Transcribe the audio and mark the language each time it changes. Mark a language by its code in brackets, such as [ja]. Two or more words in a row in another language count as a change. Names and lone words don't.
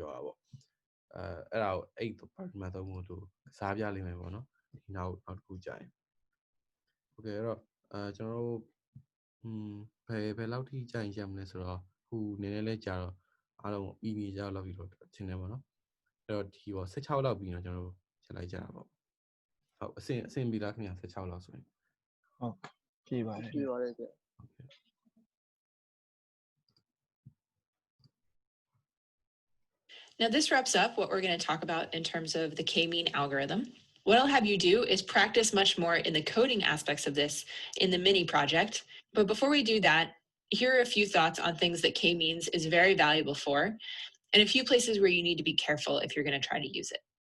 [my] ပြောတာပေါ့အဲ့ဒါကို8 parameter သုံးဖို့သူကစားပြလိမ့်မယ်ပေါ့နော်ဒီနောက်တစ်ခုကြာရင်โอเคအဲ့တော့ကျွန်တော်တို့ဘယ်လောက်ထိကြာရင်ရမလဲဆိုတော့ခုနည်းနည်းလေးကြာတော့အားလုံးပြီးနေကြလောက်ပြီးတော့ထင်တယ်ပေါ့နော်အဲ့တော့ဒီပေါ့16လောက်ပြီးတော့ကျွန်တော်တို့ချက်လိုက်ကြတာပေါ့ဟုတ်အဆင်ပြီးလားခင်ဗျာ16လောက်ဆိုရင် ဟုတ်ပြည့်ပါတယ် ပြည့်ပါတယ်ကြ [en] Now this wraps up what we're going to talk about in terms of the k-mean algorithm. What I'll have you do is practice much more in the coding aspects of this in the mini project. But before we do that, here are a few thoughts on things that k-means is very valuable for, and a few places where you need to be careful if you're going to try to use it.